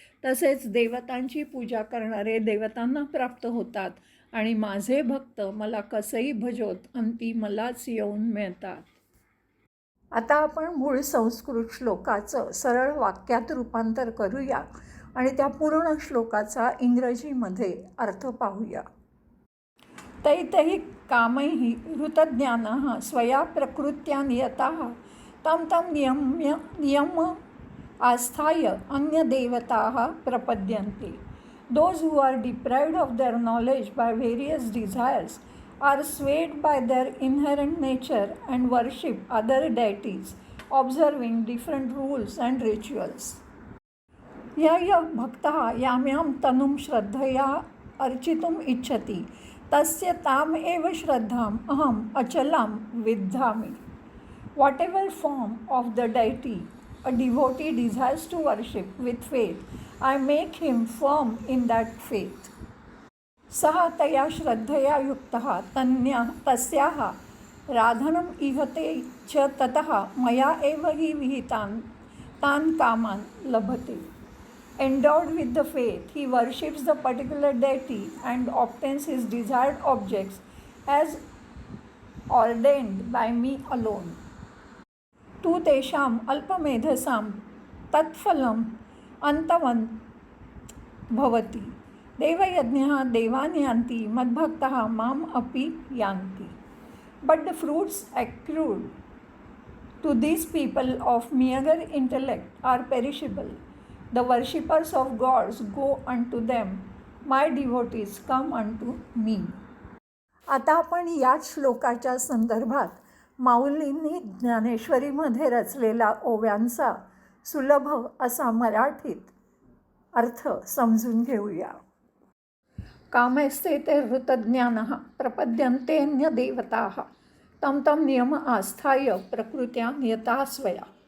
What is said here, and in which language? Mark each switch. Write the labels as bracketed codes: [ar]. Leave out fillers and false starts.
[mr] तसेच देवतांची पूजा करणारे देवतांना प्राप्त होतात आणि माझे भक्त मला कसेही भजोत, अंती मलाच येऊन मिळतात. आता आपण मूळ संस्कृत श्लोकाचं सरळ वाक्यात रूपांतर करूया आणि त्या पूर्ण श्लोकाचा इंग्रजीमध्ये अर्थ पाहूया. [sa] तैतैः कामैः ऋतज्ञानः स्वया प्रकृत्या नियताः तं तं नियम आस्थाय अन्यदेवताः प्रपद्यन्ते. [en] Those who are deprived of their knowledge by various desires are swayed by their inherent nature and worship other deities, observing different rules and rituals. [sa] यः भक्तः याम्यां तनुं श्रद्धया अर्चितुम् इच्छति तस्य ताम् एव श्रद्धाम् अहम् अचलां विद्धामि. [en] Whatever form of the deity a devotee desires to worship with faith, I make him firm in that faith. [sa] सः तया श्रद्धया युक्तः तस्याः राधनम् इहते च ततः मया एव हि विहितान् तान् कामान् लभते. [en] Endowed with the faith, he worships the particular deity and obtains his desired objects as ordained by me alone. [sa] तु तेषाम् अल्पमेधसां तत्फलम् अन्तवत् भवति. देवयज्ञः देवान् यान्ति, मद्भक्तः माम् अपि यान्ति. [en] But the fruits accrued to these people of meager intellect are perishable. The worshippers of gods go unto them. My devotees come unto me. [mr] आता आपण याच श्लोकाच्या संदर्भात माऊलींनी ज्ञानेश्वरीमध्ये रचलेला ओव्यांचा सुलभ असा मराठीत अर्थ समजून घेऊया. [sa] कामैस्ते ते ऋतज्ञानः प्रपद्यन्तेऽन्य देवताः तं तं नियम आस्थाय प्रकृत्या नियता स्वया.